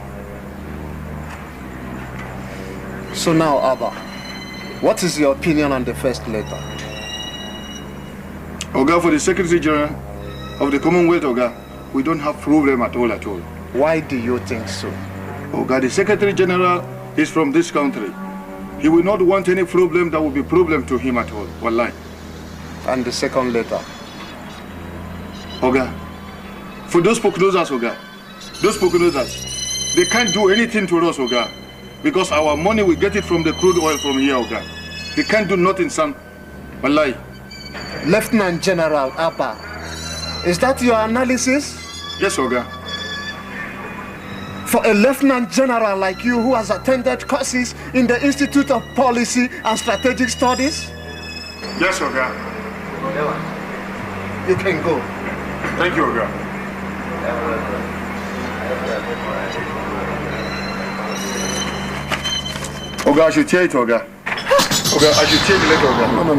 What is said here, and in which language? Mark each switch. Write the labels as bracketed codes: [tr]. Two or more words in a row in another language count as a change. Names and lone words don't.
[en] So now, Aba, what is your opinion on the first letter? Oga, for the Secretary General of the Commonwealth, Oga, we don't have problem at all. Why do you think so? Oga, the Secretary General is from this country. He will not want any problem that will be problem to him at all. Wallahi. And the second letter? Oga, for those prognosers, Oga, those prognosers, they can't do anything to us, Oga, because our money, we get it from the crude oil from here, Oga. They can't do nothing, son. Wallahi. Lieutenant General Aba, is that your analysis? Yes, Oga. For a Lieutenant General like you who has attended courses in the Institute of Policy and Strategic Studies? Yes, Oga. You can go. Thank you, Oga. Oga, I should tear it, Oga. Oga, I should tear the letter, Oga.